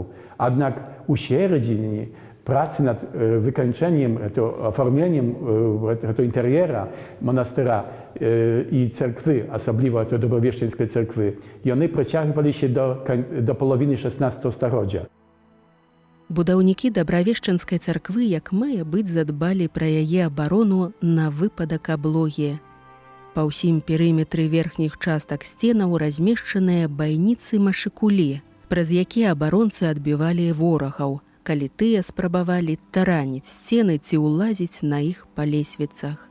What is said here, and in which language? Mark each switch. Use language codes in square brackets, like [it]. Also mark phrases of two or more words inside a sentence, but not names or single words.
[pl] Jednak u sieredziny pracy nad wykończeniem, oformieniem tego interiera monastera i cerkwy, osobliwie tej dobrowieszczeńskiej cerkwy, i one przeciągły się do połowiny XVI stulecia. [be] Будаўнікі дабравешчынскай царквы як мае быць задбалі пра яе абарону на выпадак аблогі. Па ўсім перыметры верхніх частак сценаў размешчаныя байніцы-машыкулі, праз якія абаронцы адбівалі ворагаў, калі тыя спрабавалі тараніць сцены ці ўлазіць на іх па лесвіцах.